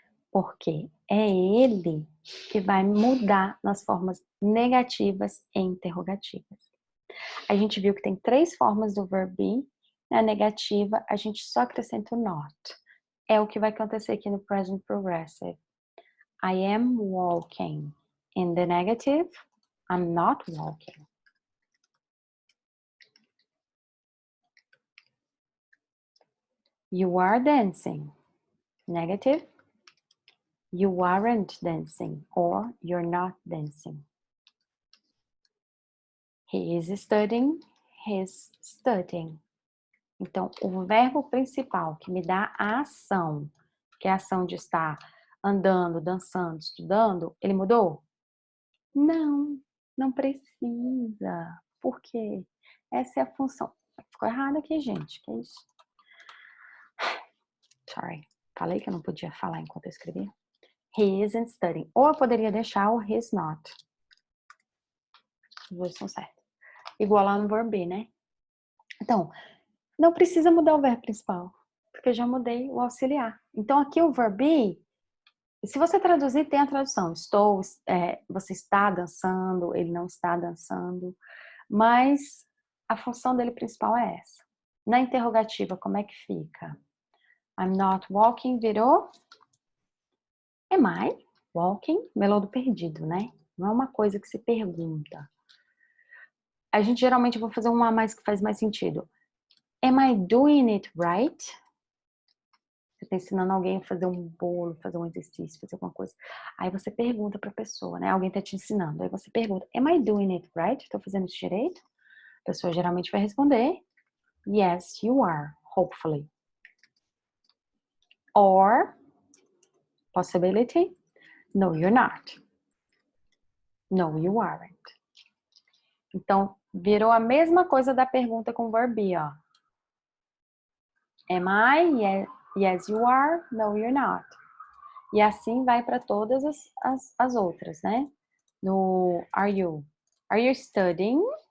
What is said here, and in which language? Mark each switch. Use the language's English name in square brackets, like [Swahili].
[Portuguese] Porque é ele que vai mudar nas formas negativas e interrogativas. A gente viu que tem 3 formas do verb be. Na negativa, a gente só acrescenta o not. É o que vai acontecer aqui no present progressive. [English] I am walking. In the negative, I'm not walking. You are dancing. Negative, you aren't dancing or you're not dancing. He is studying, he's studying. [Portuguese] Então, o verbo principal que me dá a ação, que é a ação de estar andando, dançando, estudando, ele mudou? Não, não precisa. Por quê? Essa é a função. Ficou errado aqui, gente. Que isso? [English] Sorry. [Portuguese] Falei que eu não podia falar enquanto eu escrevia. [English] He isn't studying. [Portuguese] Ou eu poderia deixar o [English] he's not. [Portuguese] Os dois são certos. Igual lá no verbo be, né? Então, não precisa mudar o verbo principal. Porque eu já mudei o auxiliar. Então, aqui o verbo be, se você traduzir, tem a tradução. Você está dançando, ele não está dançando. Mas a função dele principal é essa. Na interrogativa, como é que fica? [English] I'm not walking virou am I walking? [Portuguese] Melô do perdido, né? Não é uma coisa que se pergunta. A gente geralmente vai fazer uma a mais que faz mais sentido. [English] Am I doing it right? [Portuguese] Você está ensinando alguém a fazer um bolo, fazer um exercício, fazer alguma coisa. Aí você pergunta para a pessoa, né? Alguém está te ensinando. Aí você pergunta, [English] am I doing it right? [Portuguese] Estou fazendo isso direito? A pessoa geralmente vai responder, [English] yes, you are, hopefully. Or, possibility, no, you're not. No, you aren't. [Portuguese] Então, virou a mesma coisa da pergunta com verb be, ó. [English] Am I? Yes, you are. No, you're not. [Portuguese] E assim vai para todas as outras, né? [English] No are you? Are you studying?